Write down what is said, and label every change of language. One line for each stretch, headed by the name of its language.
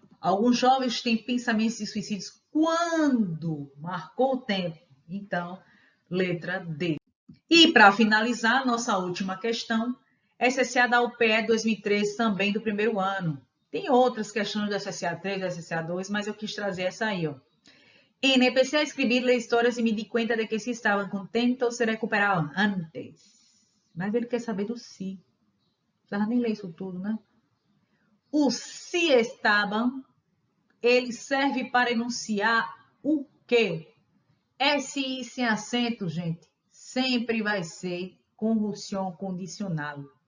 Portuguese: Alguns jovens têm pensamentos de suicídios quando marcou o tempo. Então, letra D. E para finalizar, nossa última questão. SSA da UPE 2013, também do primeiro ano. Tem outras questões do SSA 3, do SSA 2, mas eu quis trazer essa aí, ó.
Spanish: Empecé a escribir las historias y me di cuenta de que sí estaban contentos, se recuperaban antes.
Portuguese: Mas ele quer saber do si. Não precisava nem ler isso tudo, né? O si estavam, ele serve para enunciar o quê? SI sem acento, gente, sempre vai ser conjunção condicional.